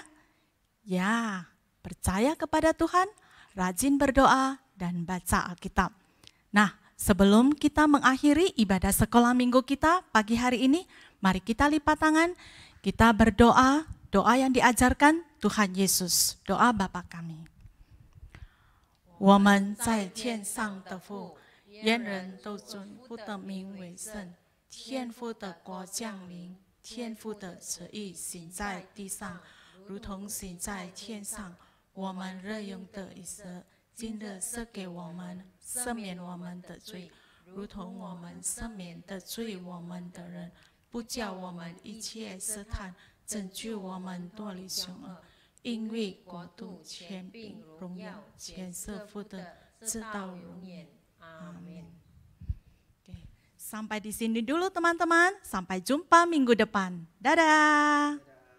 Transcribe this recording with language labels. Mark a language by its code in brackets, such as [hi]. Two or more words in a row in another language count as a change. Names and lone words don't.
[id] Ya, percaya kepada Tuhan, rajin berdoa dan baca Alkitab. Nah, sebelum kita mengakhiri ibadah sekolah minggu kita pagi hari ini, mari kita lipat tangan, kita berdoa, doa yang diajarkan Tuhan Yesus, doa Bapa kami. [zh] 我们在天上的父，愿人都尊父的名为圣。天父的国降临，天父的旨意行在地上，如同行在天上。我们日用的一食，今日赐给我们，赦免我们的罪，如同我们赦免的罪我们的人，不叫我们一切试探，拯救我们脱离凶恶。因为国度、权柄、荣耀，全是父的，直到永远。阿门。 [id] Sampai di sini dulu teman-teman. Sampai jumpa minggu depan. Dadah.